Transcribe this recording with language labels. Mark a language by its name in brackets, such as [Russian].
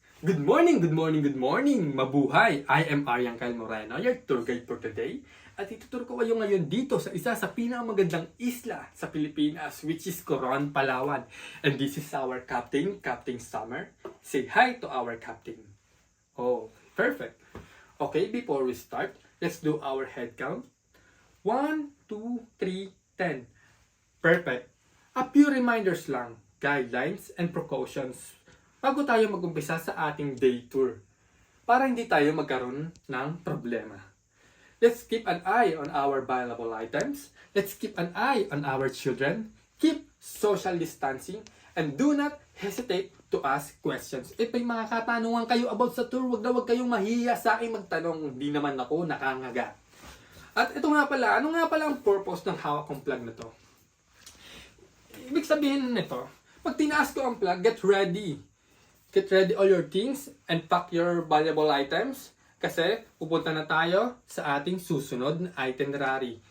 [English] Good morning, good morning, good morning! Mabuhay! I am Arian Kyle Moreno, your tour guide for today. [Filipino] At ituturo ko kayo ngayon dito sa isa sa pinakamagandang isla sa Pilipinas, [English] which is Coron, Palawan. And this is our captain, Captain Summer. Say hi to our captain. Oh, perfect. Okay, before we start, let's do our head count. 1, 2, 3, 10. Perfect. [Filipino] A few reminders lang, [English] guidelines and precautions [Filipino] bago tayo mag-umpisa sa ating day tour para hindi tayo magkaroon ng problema. [English] Let's keep an eye on our valuable items. Let's keep an eye on our children. Keep social distancing and do not hesitate to ask questions. [Filipino] If may mga katanungan kayo about sa tour, wag kayong mahiya sa akin magtanong. Hindi naman ako nakangaga. At ito nga pala, ano nga pala ang purpose ng hawak kong plug na to? Ibig sabihin nito, pag tinaas ko ang plug, [English] get ready. Get ready all your things and pack your valuable items [Filipino] kasi pupunta na tayo sa ating susunod na [English] itinerary.